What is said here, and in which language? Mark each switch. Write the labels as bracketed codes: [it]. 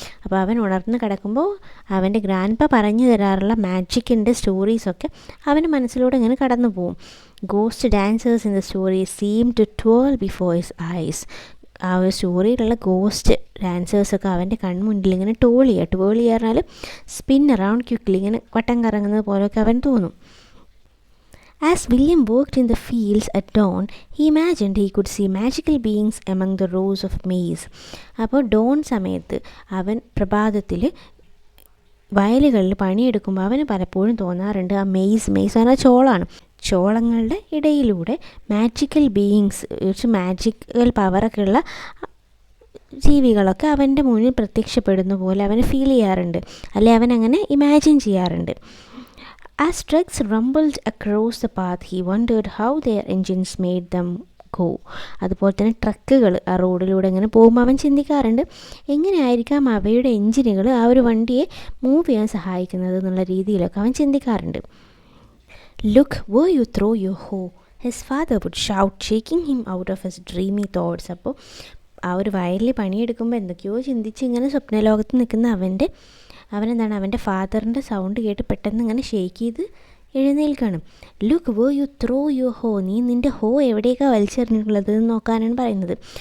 [ml] അപ്പോൾ അവൻ ഉണർന്ന് കിടക്കുമ്പോൾ അവൻ്റെ ഗ്രാൻഡ് പാ പറഞ്ഞു തരാറുള്ള മാജിക്കിൻ്റെ സ്റ്റോറീസൊക്കെ അവൻ്റെ മനസ്സിലൂടെ ഇങ്ങനെ കടന്നു പോകും. [en] Ghost dancers in the story seem to twirl before his eyes. [ml] ആ ഒരു സ്റ്റോറിയിലുള്ള ഗോസ്റ്റ് ഡാൻസേഴ്സൊക്കെ അവൻ്റെ കൺമുന്നിൽ ഇങ്ങനെ ടോൾ പറഞ്ഞാൽ [en] spin around quickly, [ml] ഇങ്ങനെ വട്ടം കറങ്ങുന്നത് പോലെയൊക്കെ അവൻ തോന്നും. [en] As William worked in the fields at dawn, he imagined he could see magical beings among the rows of maize. [ml] അപ്പോൾ ഡോൺ സമയത്ത് അവൻ പ്രഭാതത്തിൽ വയലുകളിൽ പണിയെടുക്കുമ്പോൾ അവന് പലപ്പോഴും തോന്നാറുണ്ട് ആ മെയ്സ് പറഞ്ഞാൽ ചോളാണ്, ചോളങ്ങളുടെ ഇടയിലൂടെ മാജിക്കൽ ബീയിങ്സ്, കുറച്ച് മാജിക്കൽ പവറൊക്കെ ഉള്ള ജീവികളൊക്കെ അവൻ്റെ മുന്നിൽ പ്രത്യക്ഷപ്പെടുന്ന പോലെ അവന് ഫീൽ ചെയ്യാറുണ്ട്, അല്ലെ അവൻ അങ്ങനെ ഇമാജിൻ ചെയ്യാറുണ്ട്. [en] As trucks rumbled across the path, he wondered how their engines made them go. [ml] അതുപോലെ തന്നെ ട്രക്കുകൾ ആ റോഡിലൂടെ ഇങ്ങനെ പോകുമ്പോൾ അവൻ ചിന്തിക്കാറുണ്ട് എങ്ങനെയായിരിക്കാം അവയുടെ എൻജിനുകൾ ആ ഒരു വണ്ടിയെ മൂവ് ചെയ്യാൻ സഹായിക്കുന്നത് എന്നുള്ള രീതിയിലൊക്കെ അവൻ ചിന്തിക്കാറുണ്ട്. [en] Look where you throw your hoe, his father would shout, shaking him out of his dreamy thoughts. [ml] അപ്പോൾ ആ ഒരു വയലിൽ പണിയെടുക്കുമ്പോൾ എന്തൊക്കെയോ ചിന്തിച്ച് ഇങ്ങനെ സ്വപ്നലോകത്ത് നിൽക്കുന്ന അവനെന്താണ് അവൻ്റെ ഫാദറിൻ്റെ സൗണ്ട് കേട്ട് പെട്ടെന്ന് ഇങ്ങനെ ഷേക്ക് ചെയ്ത് എഴുന്നേൽക്കണം. [en] look where you throw your hoe, [ml] നീ നിൻ്റെ ഹോ എവിടേക്കാണ് വലിച്ചെറിഞ്ഞിട്ടുള്ളത് എന്ന് നോക്കാനാണ് പറയുന്നത്.